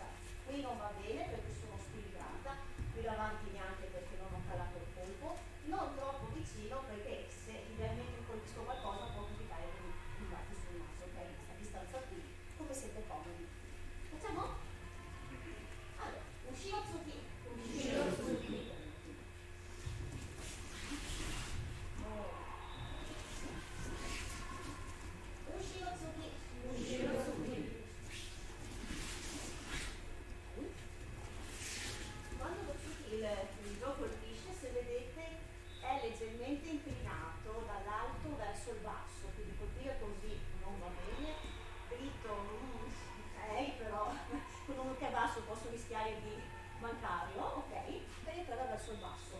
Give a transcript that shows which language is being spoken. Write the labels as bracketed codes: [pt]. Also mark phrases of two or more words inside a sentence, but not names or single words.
[it] Qui non va bene perché sono squilibrata, qui davanti neanche perché non ho calato il colpo, non troppo vicino perché se idealmente colpisco qualcosa può capitare che mi batti sul naso, ok? A distanza qui, come siete comodi. Facciamo? Allora, Ushiro-tsuki. Ushiro-tsuki. Ushiro-tsuki. Ushiro-tsuki. Quando lo tsuki il gioco colpisce, se vedete, è leggermente inclinato dall'alto verso il basso, quindi colpire così non va bene, dritto, ok, però con uno che è basso posso rischiare di mancarlo, ok, penetrare verso il basso.